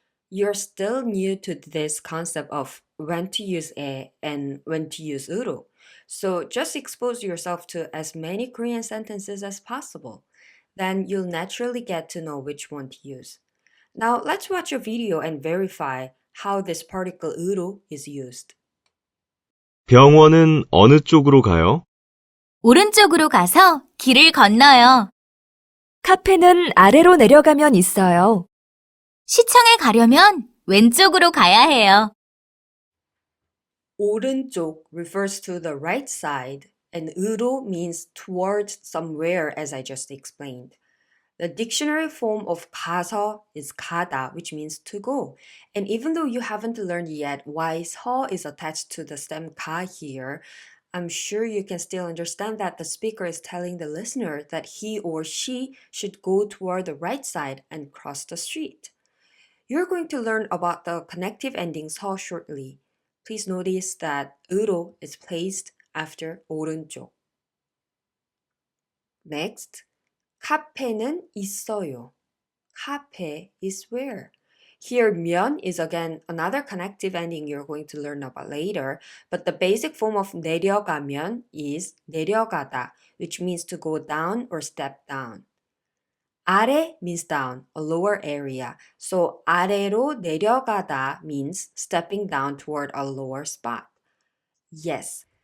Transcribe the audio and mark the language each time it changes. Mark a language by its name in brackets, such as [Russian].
[English] You're still new to this concept of when to use 에 and when to use 으로. So just expose yourself to as many Korean sentences as possible. Then you'll naturally get to know which one to use. Now let's watch a video and verify how this particle 으로 is used. [Korean] 병원은 어느 쪽으로 가요? 오른쪽으로 가서 길을 건너요. 카페는 아래로 내려가면 있어요. 시청에 가려면 왼쪽으로 가야 해요. [English] 오른쪽 refers to the right side and 으로 means towards somewhere as I just explained. The dictionary form of 가서 is 가다, which means to go. And even though you haven't learned yet why 서 is attached to the stem 가 here, I'm sure you can still understand that the speaker is telling the listener that he or she should go toward the right side and cross the street. You're going to learn about the connective ending 서 shortly. Please notice that 으로 is placed after 오른쪽. Next, [Korean] 카페는 있어요. [English] 카페 is where? Here, 면 is again another connective ending you're going to learn about later, but the basic form of 내려가면 is 내려가다, which means to go down or step down. 아래 means down, a lower area. So [Korean] 아래로 내려가다 [English] means stepping down toward a lower spot. Yes.